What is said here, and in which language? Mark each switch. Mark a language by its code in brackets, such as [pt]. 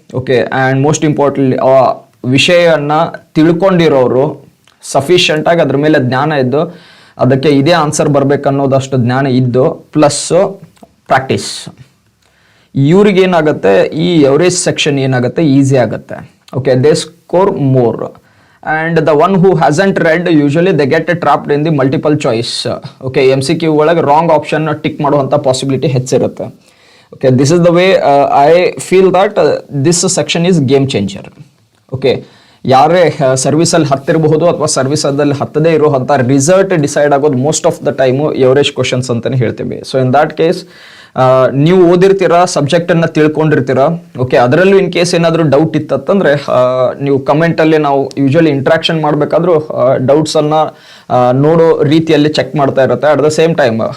[kn] Okay, [en] and most importantly [kn] ಆ ವಿಷಯವನ್ನು ತಿಳ್ಕೊಂಡಿರೋರು ಸಫಿಷಿಯೆಂಟಾಗಿ ಅದ್ರ ಮೇಲೆ ಜ್ಞಾನ ಇದ್ದು ಅದಕ್ಕೆ ಇದೇ ಆನ್ಸರ್ ಬರಬೇಕನ್ನೋದಷ್ಟು ಜ್ಞಾನ ಇದ್ದು ಪ್ಲಸ್ಸು ಪ್ರಾಕ್ಟೀಸ್, ಇವ್ರಿಗೇನಾಗುತ್ತೆ ಈ ಎವರೇಜ್ ಸೆಕ್ಷನ್ ಏನಾಗುತ್ತೆ ಈಸಿ ಆಗುತ್ತೆ. Okay, [en] They score more. and the one who hasn't read usually they get trapped in the multiple choice. [kn] Okay, MCQ ಒಳಗೆ [en] wrong option tick [kn] ಮಾಡುವಂತ possibility ಹೆಚ್ಚಿರುತ್ತೆ. [en] Okay, this is the way I feel that this section is game changer. [kn] Okay, ಯಾರೇ ಸರ್ವಿಸಲ್ಲಿ ಹತ್ತಿರಬಹುದು ಅಥವಾ ಸರ್ವಿಸಲ್ಲಿ ಹತ್ತದೇ ಇರುವಂಥ result decide ಆಗೋದು [en] most of the time [kn] average questions ಅಂತಲೇ ಹೇಳ್ತೀವಿ. [en] so in that case [kn] ನೀವು ಓದಿರ್ತೀರಾ, ಸಬ್ಜೆಕ್ಟನ್ನು ತಿಳ್ಕೊಂಡಿರ್ತೀರ. ಓಕೆ, ಅದರಲ್ಲೂ ಇನ್ ಕೇಸ್ ಏನಾದರೂ ಡೌಟ್ ಇತ್ತಂತಂದರೆ ನೀವು ಕಮೆಂಟಲ್ಲಿ ನಾವು ಯೂಶಲಿ ಇಂಟ್ರಾಕ್ಷನ್ ಮಾಡಬೇಕಾದ್ರೂ ಡೌಟ್ಸನ್ನು ನೋಡೋ ರೀತಿಯಲ್ಲಿ ಚೆಕ್ ಮಾಡ್ತಾ ಇರುತ್ತೆ [en] At the same time.